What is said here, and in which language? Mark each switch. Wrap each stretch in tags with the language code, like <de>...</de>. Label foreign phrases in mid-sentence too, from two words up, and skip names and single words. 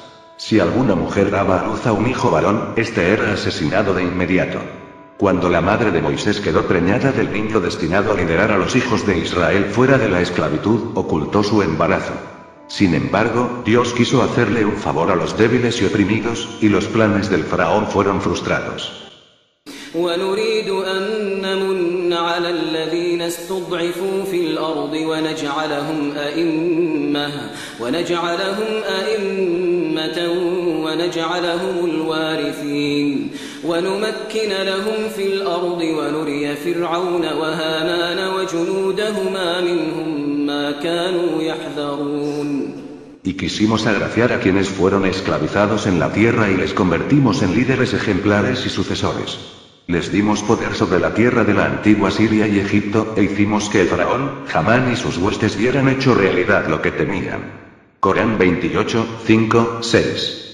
<es>Si alguna mujer daba a luz a un hijo varón, este era asesinado de inmediato. Cuando la madre de Moisés quedó preñada del niño destinado a liderar a los hijos de Israel fuera de la esclavitud, ocultó su embarazo. Sin embargo, Dios quiso hacerle un favor a los débiles y oprimidos, y los planes del faraón fueron frustrados.</es> <ar>ونريد أن نمن على الذين استضعفوا في الأرض ونجعلهم أئمة ونجعلهم الوارثين ونمكن لهم في الأرض ونري فرعون وهامان وجنودهما منهم ما كانوا يحذرون.</ar> <es>Y quisimos agraciar a quienes fueron esclavizados en la tierra y les convertimos en líderes ejemplares y sucesores. Les dimos poder sobre la tierra de la antigua Siria y Egipto, e hicimos que el faraón, Hamán y sus huestes vieran hecho realidad lo que temían. Corán 28, 5, 6.</es>